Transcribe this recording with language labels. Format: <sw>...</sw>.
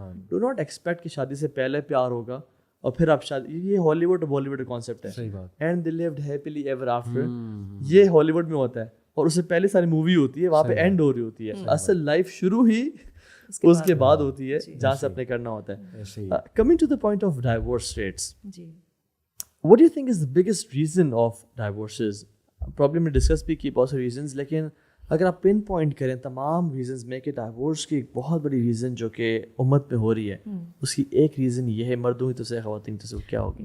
<en>do not expect</en> <ur>کہ شادی سے پہلے پیار ہوگا اور پھر آپ شادی, یہ ہالی ووڈ اور بالی ووڈ کا کانسیپٹ ہے. صحیح بات.</ur> <en>and they lived happily ever after,</en> <ur>یہ ہالی ووڈ میں ہوتا ہے اور اس سے پہلے ساری مووی ہوتی ہے, وہاں پہ اینڈ ہو رہی ہوتی ہے. اصل لائف شروع ہی اس کے بعد ہوتی ہے جہاں سے اپنے کرنا ہوتا ہے.</ur> <en>Coming to the point of divorce rates, what do you think is the biggest reason of divorces?</en> <ur>Problem میں ڈسکس بھی کی بہت سے ریزنز, لیکن اگر آپ پن پوائنٹ کریں تمام ریزنز میں کہ ڈائیورس کی ایک بہت بڑی ریزن جو کہ امت میں ہو رہی ہے, اس کی ایک ریزن یہ ہے, مردوں کی تو سے خواتین تو سے کیا ہوگی؟</ur>